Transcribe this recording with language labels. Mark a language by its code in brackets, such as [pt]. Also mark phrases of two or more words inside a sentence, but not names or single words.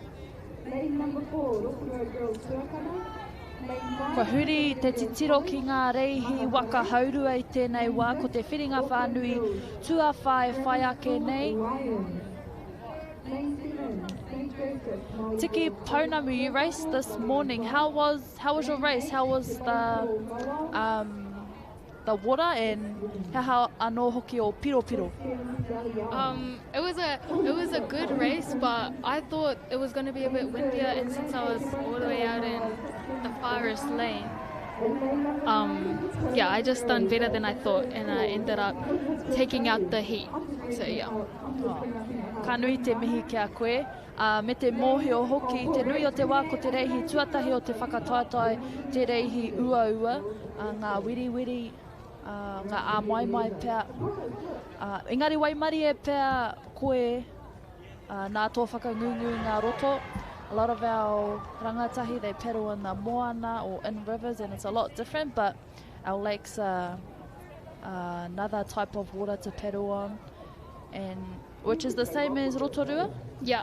[mi] Kua huri te titiro ki ngā reihi waka haurua i tēnei wā, ko te whiringa whānui tua whai ake nei. [en] Tiki Paunamu, you raced this morning. How was your race? How was the water and how [mi] anō hoki o piro? [en] It was a good race, but I thought it was going to be a bit windier, and since I was all the way out in the farthest lane, I just done better than I thought, and I ended up taking out the heat. So yeah. [mi] Ka nui te mihi kia koe. Me te mōhio hoki, te nui o te wā ko te reihi tuatahi o te whakataetai, te reihi ua, ngā wiri, ngā āmaimai pēr. Engari waimari e pēr koe nā tō whakangungu ngā roto. [en] A lot of our rangatahi, they paddle in the moana or in rivers, and it's a lot different, but our lakes are another type of water to paddle on, and which is the same as Rotorua? Yeah.